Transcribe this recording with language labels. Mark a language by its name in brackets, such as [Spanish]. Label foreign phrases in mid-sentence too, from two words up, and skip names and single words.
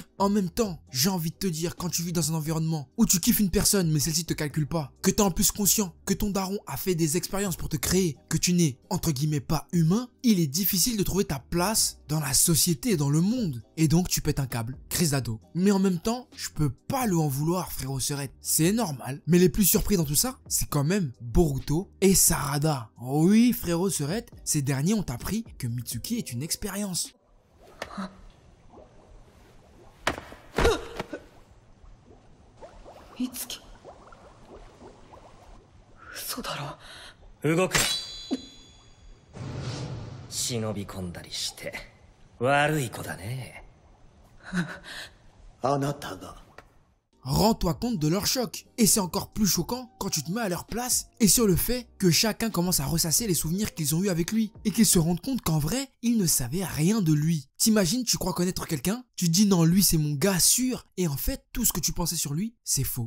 [French] En même temps, j'ai envie de te dire, quand tu vis dans un environnement où tu kiffes une personne mais celle-ci te calcule pas, que t'es en plus conscient que ton daron a fait des expériences pour te créer, que tu n'es entre guillemets pas humain, il est difficile de trouver ta place dans la société et dans le monde. Et donc tu pètes un câble, crise d'ado. Mais en même temps, je peux pas lui en vouloir frérot Serette, c'est normal. Mais les plus surpris dans tout ça, c'est quand même Boruto et Sarada. Oh oui frérot Serette, ces derniers ont appris que Mitsuki est une expérience. Mitsuki. [Japanese] 嘘だろ。動くな。忍び込んだりして悪い子だね。あなたが。 [French] Rends-toi compte de leur choc. Et c'est encore plus choquant quand tu te mets à leur place et sur le fait que chacun commence à ressasser les souvenirs qu'ils ont eu avec lui et qu'ils se rendent compte qu'en vrai, ils ne savaient rien de lui. T'imagines, tu crois connaître quelqu'un, tu te dis non, lui c'est mon gars sûr, et en fait, tout ce que tu pensais sur lui, c'est faux.